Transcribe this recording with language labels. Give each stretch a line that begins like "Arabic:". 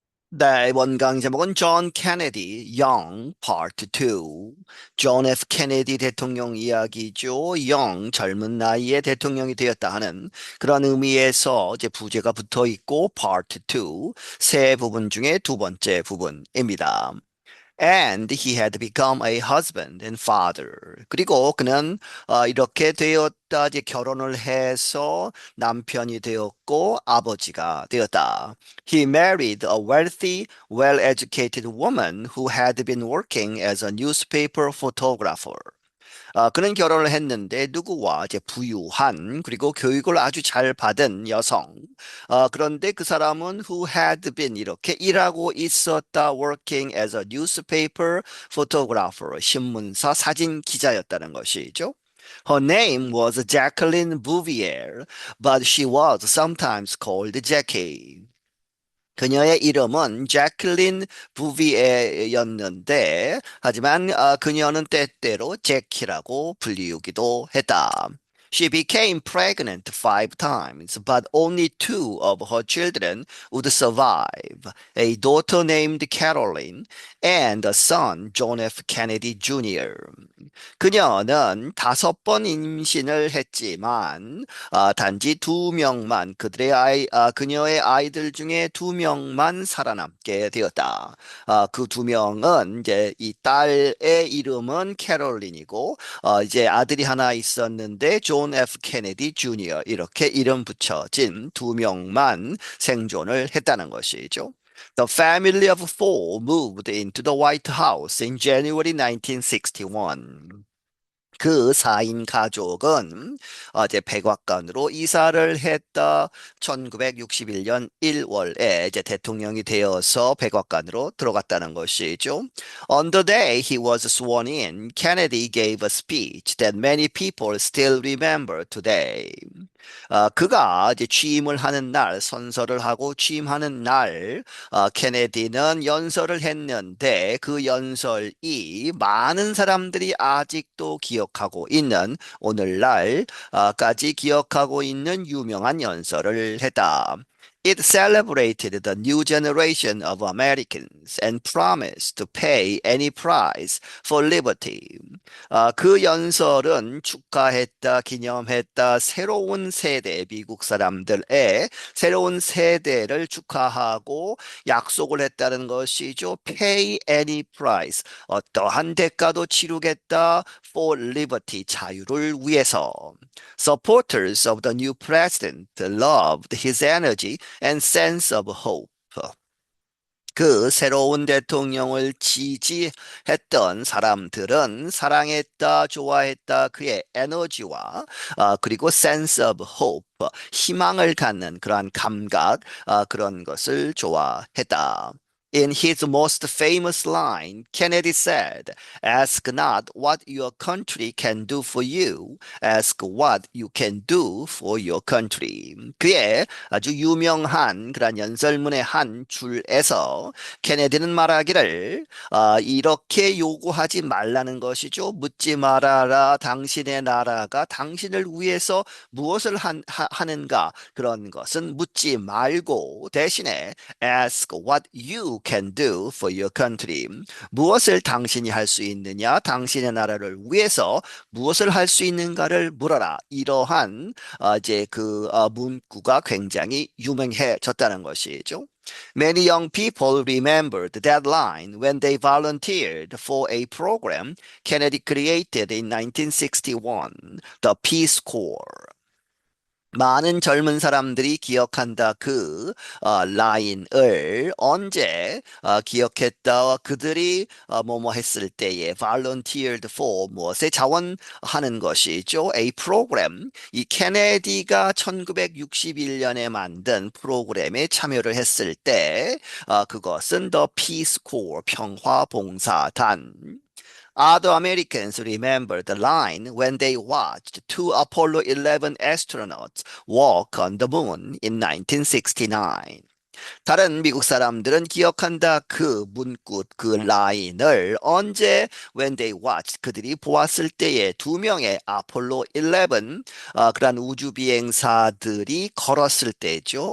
Korean: 네, 이번 강의 제목은 John Kennedy, Young, Part 2. 존 F. 케네디 대통령 이야기죠. Young, 젊은 나이에 대통령이 되었다 하는 그런 의미에서 이제 부제가 붙어 있고, Part 2, 세 부분 중에 두 번째 부분입니다.
English: And he had become a husband and father.
Korean: 그리고 그는 이렇게 되었다. 이제 결혼을 해서 남편이 되었고 아버지가 되었다.
English: He married a wealthy, well-educated woman who had been working as a newspaper photographer.
Korean: 그는 결혼을 했는데 누구와 이제 부유한 그리고 교육을 아주 잘 받은 여성. 그런데 그 사람은 who had been 이렇게 일하고 있었다 working as a newspaper photographer 신문사 사진 기자였다는 것이죠.
English: Her name was Jacqueline Bouvier, but she was sometimes called Jackie.
Korean: 그녀의 이름은 제클린 부비에였는데, 하지만 그녀는 때때로 제키라고 불리우기도 했다.
English: She became pregnant 5 times, but only two of her children would survive. A daughter named Caroline and a son, John F. Kennedy Jr.
Korean: 그녀는 5번 임신을 했지만 단지 2명만 그녀의 아이들 중에 2명만 살아남게 되었다. 그 2명은 이제 이 딸의 이름은 캐롤린이고 이제 아들이 하나 있었는데 존 F 케네디 주니어 이렇게 이름 붙여진 2명만 생존을 했다는 것이죠.
English: The family of four moved into the White House in January 1961.
Korean: 그 4인 가족은 이제 백악관으로 이사를 했다. 1961년 1월에 이제 대통령이 되어서 백악관으로 들어갔다는 것이죠.
English: On the day he was sworn in, Kennedy gave a speech that many people still remember today.
Korean: 그가 이제 취임을 하는 날, 선서를 하고 취임하는 날, 케네디는 연설을 했는데 그 연설이 많은 사람들이 아직도 기억하고 있는 오늘날까지 기억하고 있는 유명한 연설을 했다.
English: It celebrated the new generation of Americans and promised to pay any price for liberty.
Korean: 그 연설은 축하했다, 기념했다, 새로운 세대, 미국 사람들의 새로운 세대를 축하하고 약속을 했다는 것이죠.
English: Pay any price.
Korean: 어떠한 대가도 치르겠다. For liberty. 자유를 위해서.
English: Supporters of the new president loved his energy and sense of hope.
Korean: 그 새로운 대통령을 지지했던 사람들은 사랑했다, 좋아했다, 그의 에너지와 그리고 sense of hope, 희망을 갖는 그러한 감각, 그런 것을 좋아했다.
English: In his most famous line, Kennedy said, "Ask not what your country can do for you, ask what you can do for your country."
Korean: 그의 아주 유명한 그런 연설문의 한 줄에서 케네디는 말하기를 이렇게 요구하지 말라는 것이죠. 묻지 말아라. 당신의 나라가 당신을 위해서 무엇을 하는가? 그런 것은 묻지 말고 대신에 ask what you can do for your country. 무엇을 당신이 할 수 있느냐? 당신의 나라를 위해서 무엇을 할 수 있는가를 물어라. 이러한 이제 그 문구가 굉장히 유명해졌다는 것이죠.
English: Many young people remembered that line when they volunteered for a program Kennedy created in 1961, the Peace Corps.
Korean: 많은 젊은 사람들이 기억한다 그 라인을 언제 기억했다 그들이 뭐뭐 했을 때에 volunteered for 무엇에 자원하는 것이죠.
English: A program 이 케네디가 1961년에 만든 프로그램에 참여를 했을 때 그것은 The Peace Corps 평화봉사단 Other Americans remember the line when they watched two Apollo 11 astronauts walk on the moon in 1969.
Korean: 다른 미국 사람들은 기억한다. 그 문구, 그 라인을 언제 when they watched 그들이 보았을 때에 두 명의 아폴로 11 그러한 우주 비행사들이 걸었을 때죠.